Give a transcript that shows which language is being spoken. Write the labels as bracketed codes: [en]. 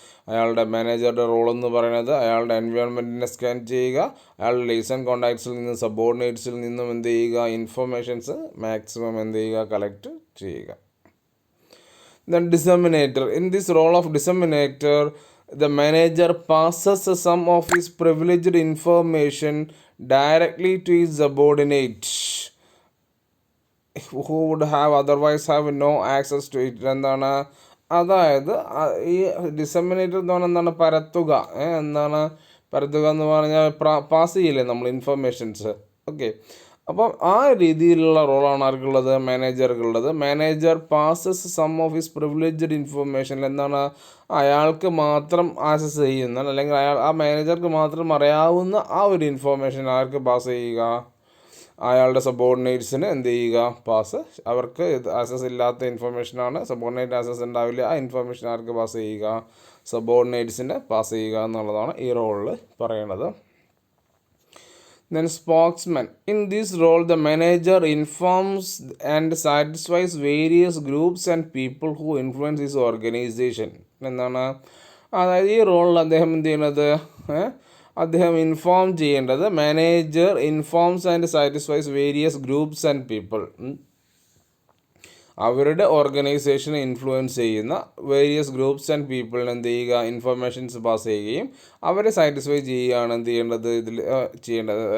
[ml] അയാളുടെ മാനേജറുടെ റോൾ എന്ന് പറയുന്നത് അയാളുടെ എൻവയോൺമെൻറ്റിനെ സ്കാൻ ചെയ്യുക, അയാളുടെ ലൈസൺ കോൺടാക്ട്സിൽ നിന്നും സബോർഡിനേറ്റ്സിൽ നിന്നും എന്ത് ചെയ്യുക, ഇൻഫർമേഷൻസ് മാക്സിമം എന്ത് ചെയ്യുക, കളക്ട് ചെയ്യുക. [en] Then disseminator. In this role of disseminator, the manager passes some of his privileged information directly to his subordinate who would have otherwise have no access to it. [ml] എന്താണ്, അതായത് ഈ ഡിസെമിനേറ്റർ എന്ന് പറഞ്ഞാൽ എന്താണ്, പരത്തുക. എന്താണ് പരത്തുക എന്ന് പറഞ്ഞാൽ പാസ് ചെയ്യില്ലേ നമ്മൾ ഇൻഫർമേഷൻസ്. ഓക്കെ, അപ്പം ആ രീതിയിലുള്ള റോളാണ് ആർക്കുള്ളത്, മാനേജർക്കുള്ളത്. [en] Manager passes some of his privileged information. [ml] എന്താണ്, അയാൾക്ക് മാത്രം ആക്സസ് ചെയ്യുന്ന അല്ലെങ്കിൽ ആ മാനേജർക്ക് മാത്രം അറിയാവുന്ന ആ ഒരു ഇൻഫർമേഷൻ ആർക്ക് പാസ് ചെയ്യുക, അയാളുടെ സബോർഡിനേറ്റ്സിന് എന്ത് ചെയ്യുക, പാസ്. അവർക്ക് ആക്സസ് ഇല്ലാത്ത ഇൻഫർമേഷനാണ്, സബോർഡിനേറ്റ് ആക്സസ് ഉണ്ടാവില്ല. ആ ഇൻഫർമേഷൻ ആർക്ക് പാസ് ചെയ്യുക, സബോർഡിനേറ്റ്സിന് പാസ് ചെയ്യുക എന്നുള്ളതാണ് ഈ റോളിൽ പറയണത്. [en] Then spokesman. In this role, the manager informs and satisfies various groups and people who influence his organization. [ml] എന്താണ്, അതായത് ഈ റോളിൽ അദ്ദേഹം എന്ത് ചെയ്യണത്, അദ്ദേഹം ഇൻഫോം ചെയ്യേണ്ടത്. [en] Manager informs and satisfies various groups and people. [ml] അവരുടെ ഓർഗനൈസേഷനെ ഇൻഫ്ലുവൻസ് ചെയ്യുന്ന വേരിയസ് ഗ്രൂപ്പ്സ് ആൻഡ് പീപ്പിളിന് എന്ത് ചെയ്യുക, ഇൻഫർമേഷൻസ് പാസ് ചെയ്യുകയും അവരെ സാറ്റിസ്ഫൈ ചെയ്യുകയാണ് എന്ത് ചെയ്യേണ്ടത്, ഇതിൽ ചെയ്യേണ്ടത്.